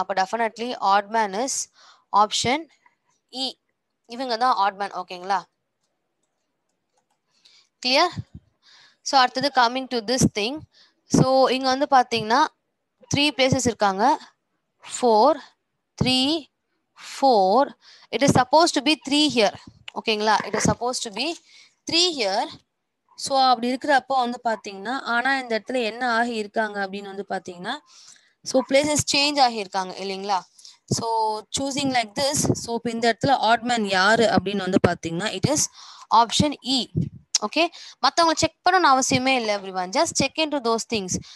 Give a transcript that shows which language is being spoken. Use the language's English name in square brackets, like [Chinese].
[English] அப்ப definitely odd man is option E. [Tamil] இவங்க தான் ஆட் மேன். ஓகேங்களா? [English] Clear? So அடுத்தது coming to this thing. [Tamil] So இங்க வந்து பாத்தீங்கன்னா 3 பிளேசஸ் இருக்காங்க. 4 3 4. [English] It is supposed to be 3 here. ஓகேங்களா? It is supposed to be 3 here. [Tamil] So அப்படி இருக்கிறப்போ வந்து பாத்தீங்கன்னா ஆனா இந்த இடத்துல என்ன ஆகி இருக்காங்க அப்படின்னு வந்து பாத்தீங்கன்னா ஸோ பிளேசஸ் சேஞ்ச் ஆகியிருக்காங்க இல்லைங்களா? So choosing like this. So இப்போ இந்த இடத்துல ஆட்மேன் யாரு அப்படின்னு வந்து பாத்தீங்கன்னா [English] It is option E. [Tamil] Okay, மற்றவங்க செக் பண்ணணும்னு அவசியமே இல்லை. [English] Everyone just check in to those things.